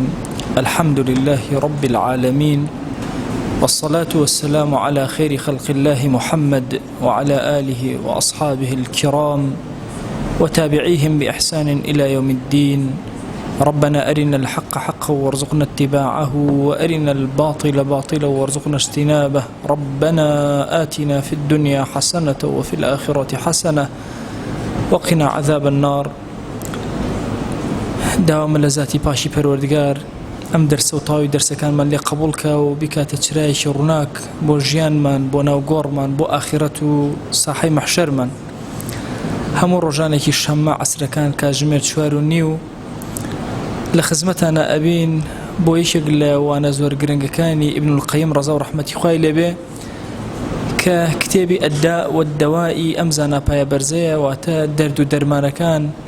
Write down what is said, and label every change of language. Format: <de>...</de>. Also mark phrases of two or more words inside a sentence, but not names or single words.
<ar>الحمد لله رب العالمين، والصلاة والسلام على خير خلق الله محمد وعلى آله وأصحابه الكرام وتابعيهم بإحسان إلى يوم الدين. ربنا أرنا الحق حقا وارزقنا اتباعه، وأرنا الباطل باطلا وارزقنا اجتنابه. ربنا آتنا في الدنيا حسنة وفي الآخرة حسنة وقنا عذاب النار.</ar> <ckb>داوام لذاتی پاشی پەروەردگار ئەم دەرسە و تاوی دەرسەکانمان لێ قبوڵکە و بکاتە چرایەکی ڕووناک بۆ ژیانمان، بۆ ناوگۆڕمان، بۆ ئاخرەت و ساحەی مەحشەرمان. هەموو ڕۆژانێکی شەممە عەسرەکان کاتژمێر 4:30 لە خزمەتانە ئەبین بۆ یەکێک لە وانە زۆر گرنگەکانی ئیبن القەیم ڕەزا و ڕەحمەتی خوای لێبێ کە کتێبی ئەددا وەدەوایی ئەم زاناپایە بەرزەیە، واتە دەرد و دەرمانەکان</ckb>